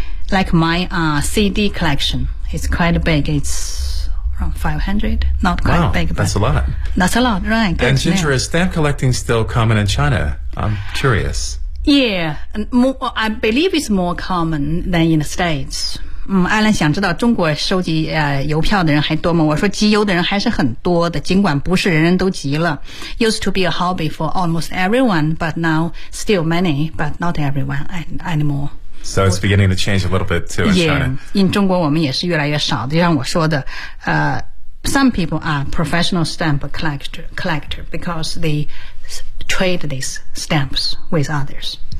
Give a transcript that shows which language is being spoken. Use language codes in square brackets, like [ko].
[en] Like my CD collection is quite big. It's around 500. Not quite big. That's a lot. That's a lot, right. And Ginger, is stamp collecting still common in China? I'm curious. Yeah. More, I believe it's more common than in the States. [zh] 艾伦想知道中国收集邮票的人还多吗？我说集邮的人还是很多的，尽管不是人人都集了。 [en] Used to be a hobby for almost everyone, but now still many, but not everyone anymore. So it's beginning to change a little bit too in China. Yeah, in [zh] 中国我们也是越来越少的，就像我说的 [en] some people are professional stamp collector because they trade these stamps with others.